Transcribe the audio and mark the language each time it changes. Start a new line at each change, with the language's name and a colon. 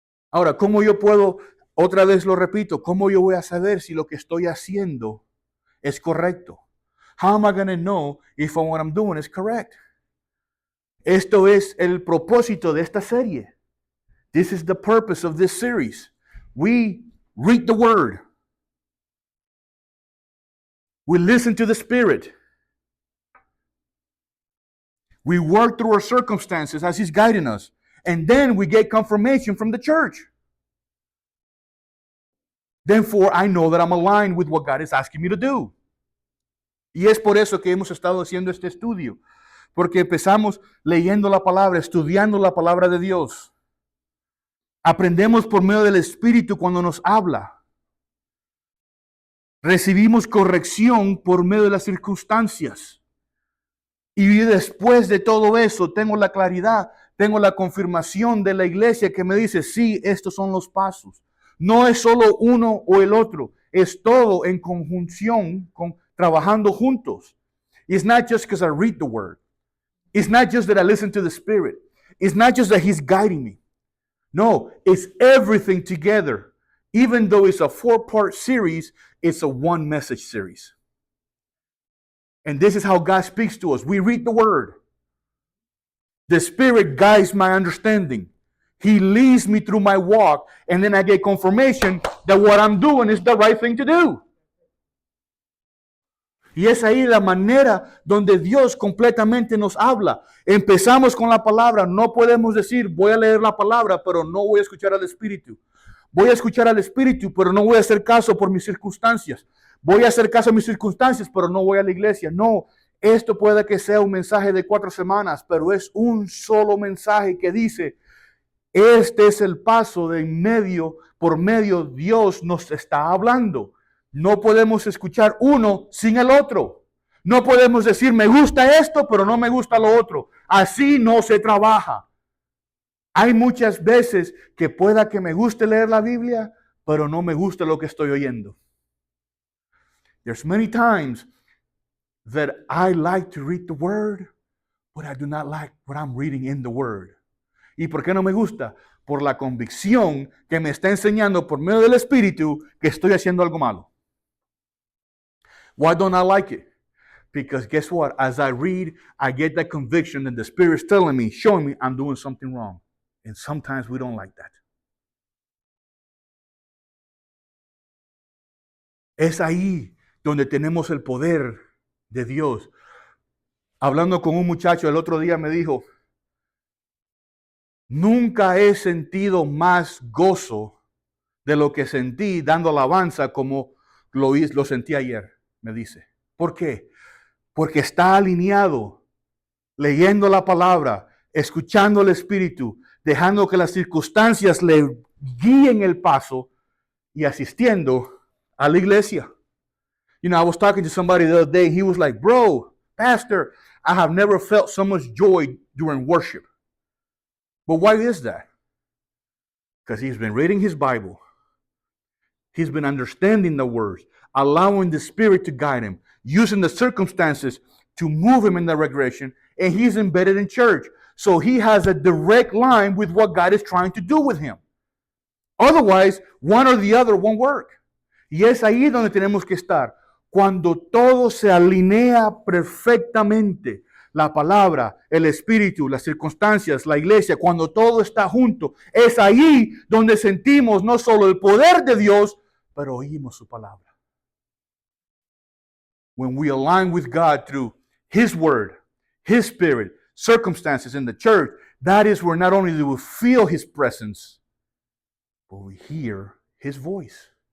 Spanish: Ahora, ¿cómo yo puedo, otra vez lo repito, cómo yo voy a saber si lo que estoy haciendo es correcto?
English: How am I going to know if what I'm doing is correct?
Spanish: Esto es el propósito de esta serie.
English: This is the purpose of this series. We read the Word. We listen to the Spirit. We work through our circumstances as He's guiding us. And then we get confirmation from the church. Therefore, I know that I'm aligned with what God is asking me to do.
Spanish: Y es por eso que hemos estado haciendo este estudio. Porque empezamos leyendo la palabra, estudiando la palabra de Dios. Aprendemos por medio del Espíritu cuando nos habla. Recibimos corrección por medio de las circunstancias. Y después de todo eso, tengo la claridad, tengo la confirmación de la iglesia que me dice, sí, estos son los pasos. No es solo uno o el otro, es todo en conjunción, trabajando juntos.
English: It's not just because I read the Word. It's not just that I listen to the Spirit. It's not just that He's guiding me. No, it's everything together. Even though it's a 4-part series, it's a one message series. And this is how God speaks to us. We read the Word. The Spirit guides my understanding. He leads me through my walk. And then I get confirmation that what I'm doing is the right thing to do.
Spanish: Y es ahí la manera donde Dios completamente nos habla. Empezamos con la palabra. No podemos decir, voy a leer la palabra, pero no voy a escuchar al Espíritu. Voy a escuchar al Espíritu, pero no voy a hacer caso por mis circunstancias. Voy a hacer caso a mis circunstancias, pero no voy a la iglesia. No, esto puede que sea un mensaje de 4 semanas, pero es un solo mensaje que dice, Este es el paso de medio por medio Dios nos está hablando. No podemos escuchar uno sin el otro. No podemos decir me gusta esto, pero no me gusta lo otro. Así no se trabaja. Hay muchas veces que pueda que me guste leer la Biblia, pero no me gusta lo que estoy oyendo.
English: There's many times that I like to read the Word, but I do not like what I'm reading in the Word.
Spanish: ¿Y por qué no me gusta? Por la convicción que me está enseñando por medio del Espíritu que estoy haciendo algo malo.
English: Why don't I like it? Because guess what? As I read, I get that conviction and the Spirit's telling me, showing me I'm doing something wrong. And sometimes we don't like that.
Spanish: Es ahí donde tenemos el poder de Dios. Hablando con un muchacho el otro día me dijo, nunca he sentido más gozo de lo que sentí dando alabanza como lo sentí ayer, me dice. ¿Por qué? Porque está alineado, leyendo la palabra, escuchando el Espíritu, dejando que las circunstancias le guíen el paso y asistiendo a la iglesia.
English: You know, I was talking to somebody the other day. He was like, bro, pastor, I have never felt so much joy during worship. But why is that? Because he's been reading his Bible. He's been understanding the words, allowing the Spirit to guide him, using the circumstances to move him in the right direction, and he's embedded in church. So he has a direct line with what God is trying to do with him. Otherwise, one or the other won't work.
Spanish: Y es ahí donde tenemos que estar. Cuando todo se alinea perfectamente, la palabra, el Espíritu, las circunstancias, la iglesia, cuando todo está junto, es ahí donde sentimos no solo el poder de Dios, pero oímos su palabra.
English: When we align with God through His Word, His Spirit, circumstances in the church, that is where not only do we feel His presence, but we hear His voice.